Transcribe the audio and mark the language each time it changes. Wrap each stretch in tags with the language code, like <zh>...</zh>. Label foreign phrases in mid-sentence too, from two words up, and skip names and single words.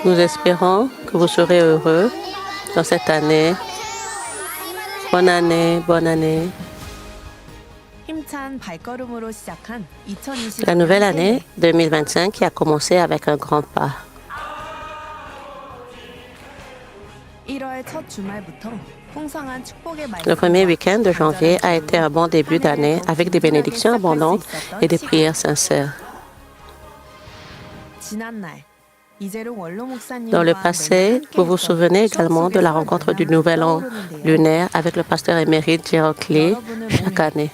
<fr>Nous espérons que vous serez heureux dans cette année. Bonne année, bonne année.</fr> <ko>힘찬 발걸음으로 시작한 2025년</ko> <fr>La nouvelle année 2025 qui a commencé avec un grand pas.</fr> <ko>1월 첫 주말부터 풍성한 축복의</ko> <fr>Le premier week-end de janvier a été un bon début d'année avec des bénédictions abondantes et des prières sincères. Dans le passé, vous vous souvenez également de la rencontre du Nouvel An lunaire avec le pasteur émérite Gerald Lee chaque année.</fr>